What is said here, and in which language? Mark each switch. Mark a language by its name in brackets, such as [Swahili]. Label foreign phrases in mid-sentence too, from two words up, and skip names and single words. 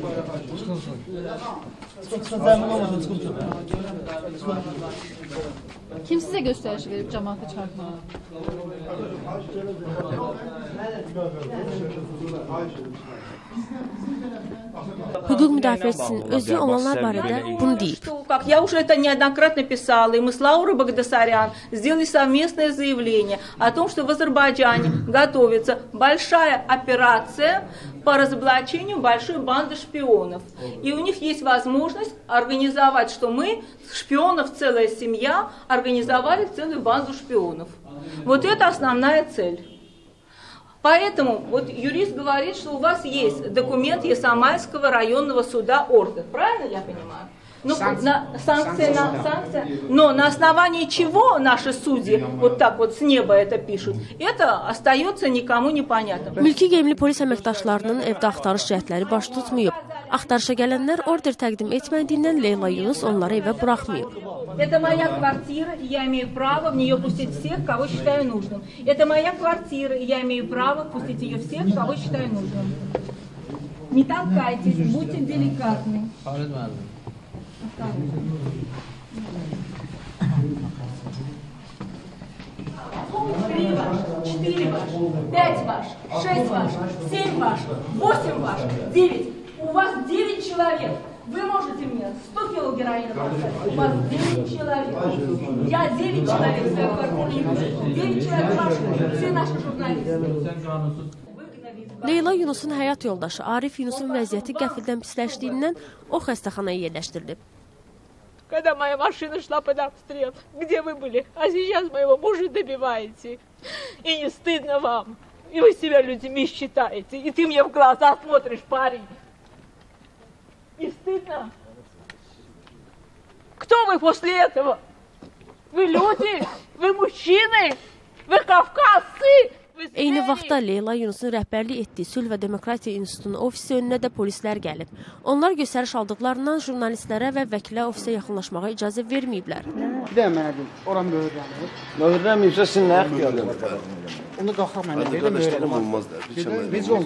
[Azerbaijani] Kim sizə göstəriş verib cəmaatı çıxartmağa? Hüquq müdafiəçisinin özü olanlar barədə bunu deyib. [Russian] Как я уже это неоднократно писала, и мы с Лаурой Багдасарян сделали совместное заявление о том, что в Азербайджане готовится большая операция по разоблачению большой банды шпионов. И у них есть возможность организовать, что мы, шпионов, целая семья, организовали целую банду шпионов. Вот это основная цель. Поэтому вот юрист говорит, что у вас есть документ Ясамайского районного суда ордер. Правильно я понимаю? Ну, санкция. Но на основании чего наши судьи вот так вот с неба это пишут, это остается никому непонятно. [Azerbaijani] Mülki geyimli polis əməkdaşlarının evdə axtarış cəhdləri baş tutmayıb. Axtarışa gələnlər order təqdim etmədiyindən Leyla Yunus onları evə buraxmayıb. [Russian] Это моя квартира, и я имею право в нее пустить всех, кого считаю нужным. Это моя квартира, и я имею право пустить ее всех, кого считаю нужным. Не толкайтесь, будьте деликатны. 3 ваш, 4 ваш, 5 ваш, 6 ваш, 7 ваш, 8 ваш, 9. У вас 9 человек. Вы можете мне 100 кило героина поставить. У вас 9 человек. Я 9 человек в своей квартире не пишу. 9 человек ваши, все наши журналисты. [Azerbaijani] Leyla Yunusun həyat yoldaşı Arif Yunusun vəziyyəti qəfildən pisləşdiyindən o xəstəxanaya yerləşdirilib. [Russian] Когда моя машина шла под обстрел, где вы были? А сейчас моего мужа добиваете. И не стыдно вам. И вы себя людьми считаете. И ты мне в глаза смотришь, парень. Не стыдно? Кто вы после этого? Вы люди? Вы мужчины? Вы кавказцы? [Azerbaijani] Eyni vaxtda Leyla Yunusun rəhbərlik etdiyi Sülh və Demokratiya İnstitutunun ofisi önünə də polislər gəlib. Onlar göstəriş aldıqlarından jurnalistlərə və vəkilə ofisə yaxınlaşmağa icazə verməyiblər. Bir də mənə deyim, oran möhürlənir. Möhürlənməyibsə sizin nə ixtiyarınız var? Onu qalxaq mənə deyir, möhürlənmir.